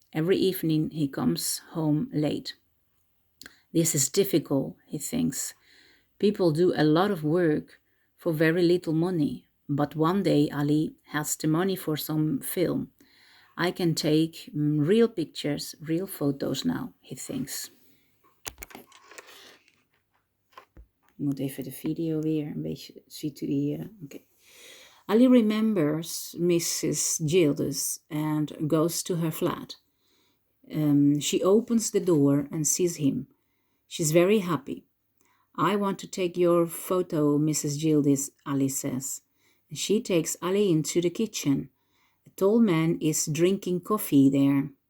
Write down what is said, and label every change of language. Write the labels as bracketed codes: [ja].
[en] Every evening he comes home late. This is difficult, he thinks. People do a lot of work for very little money, but one day Ali has the money for some film. I can take real pictures, real photos now, he thinks. [nl] Ik moet even de video weer een beetje situeren. [en] Okay. Ali remembers Mrs. Gildis and goes to her flat. She opens the door and sees him. She's very happy. I want to take your photo, Mrs. Gildis, Ali says. And she takes Ali into the kitchen. A tall man is drinking coffee there.